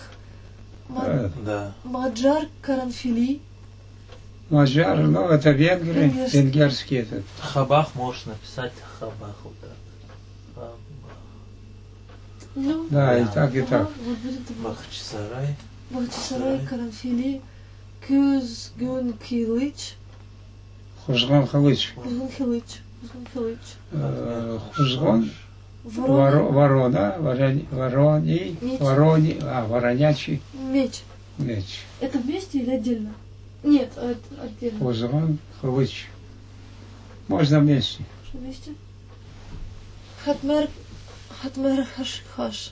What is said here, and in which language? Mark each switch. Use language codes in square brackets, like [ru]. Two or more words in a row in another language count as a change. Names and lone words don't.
[ru] Да. [crh] Маджар каранфили. [ru] Маджар, ну это венгры, Венгерский. венгерский этот. Хабах можешь написать хабах вот так. Хабах. Ну, Да, и Да. так, и так. вот будет Бахчисарай. [crh] Бахчисарай, Каранфили, Кюзгюн Килыч, Хужгон Халыч. Кюзгюн Хилыч, Кюзгюн Хилыч. Хужгон. [ru] Ворон, Ворона, вороний, Меч. воронячий меч. меч. Это вместе или отдельно? Нет, отдельно. [crh] Хужгон Халыч. [ru] Можно вместе. Что вместе? [crh] Хатмер Хаш.